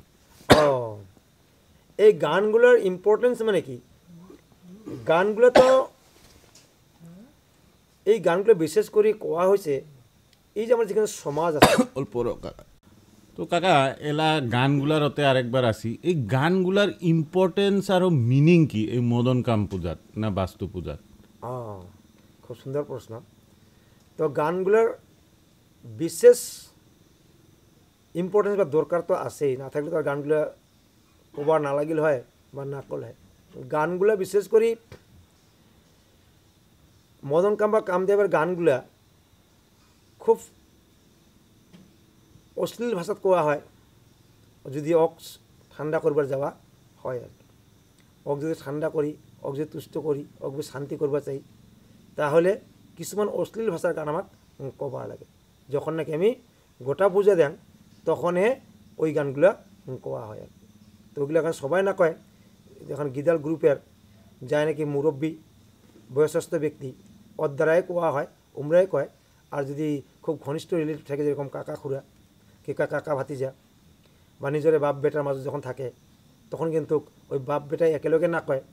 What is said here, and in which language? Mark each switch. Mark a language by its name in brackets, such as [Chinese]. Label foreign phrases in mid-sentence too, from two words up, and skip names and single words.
[Rangpuri] ও, এই গানগুলোর ইম্পর্টেন্স মানে কি, গানগুলো তো এই গানগুলো বিশেষ করে কোয়া হয়েছে এই যে আমার যেখানে সমাজ আছে অল্প কাকা, তো কাকা এলা গানগুলার ওতে আরেকবার আসি, এই গানগুলার ইম্পর্টেন্স আর মিনিং কি এই মদন কাম পূজাত না বাস্তু পূজাত? খুব সুন্দর প্রশ্ন। তো গানগুলোর বিশেষ ইম্পর্টেন্স বা দরকার তো আছেই, না থাকলে তো আর গানগুলো কবার না লাগিল হয় বা না করলে হয়। গানগুলো বিশেষ করে মদন কাম বা কামদেবের গানগুলা খুব অশ্লীল ভাষাত কোয়া হয়, যদি অক ঠান্ডা করবার যাওয়া হয় আর কি। অক যদি ঠান্ডা করি, অক যদি তুষ্ট করি, অক যদি শান্তি করবা চাই, তাহলে কিছুমান অশ্লীল ভাষার গান আমাক কবা লাগে। যখন নাকি আমি গোটা পূজা দেন তখনহে ওই গানগুলা কোয়া হয় আর কি। তো ওইগুলো গান সবাই না কয়, যখন গিদাল গ্রুপের যায় নাকি মুরব্বী বয়সস্থ ব্যক্তি, ওর দ্বারাই কোয়া হয়, উমরাই কয়। আর যদি খুব ঘনিষ্ঠ রিলেটিভ থাকে, যেরকম কাকা খুড়া কি কাকা ভাতিজা বা নিজের বাপ বেটার মাঝে যখন থাকে, তখন কিন্তু ওই বাপ বেটাই একেলগে না কয়।